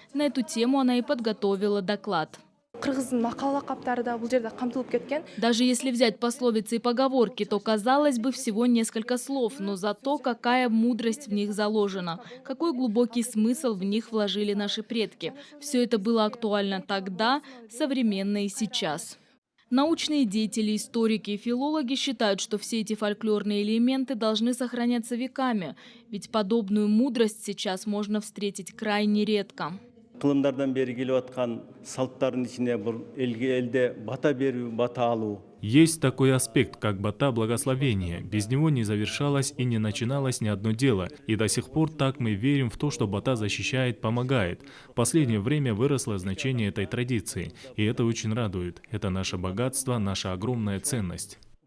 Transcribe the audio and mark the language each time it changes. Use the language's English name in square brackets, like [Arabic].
[Russian] На эту тему она и подготовила доклад. Даже если взять пословицы и поговорки, то, казалось бы, всего несколько слов, но зато какая мудрость в них заложена, какой глубокий смысл в них вложили наши предки. Все это было актуально тогда, современно и сейчас. Научные деятели, историки и филологи считают, что все эти фольклорные элементы должны сохраняться веками, ведь подобную мудрость сейчас можно встретить крайне редко. [Kyrgyz] Кылымдардан бери келип аткан салттардын ичине бул элде бата берүү, бата алуу. [Russian] Есть такой аспект, как бата благословения. Без него не завершалось и не начиналось ни одно дело. И до сих пор так мы верим в то, что бата защищает, помогает. В последнее время выросло значение этой традиции. И это очень радует. Это наше богатство, наша огромная ценность.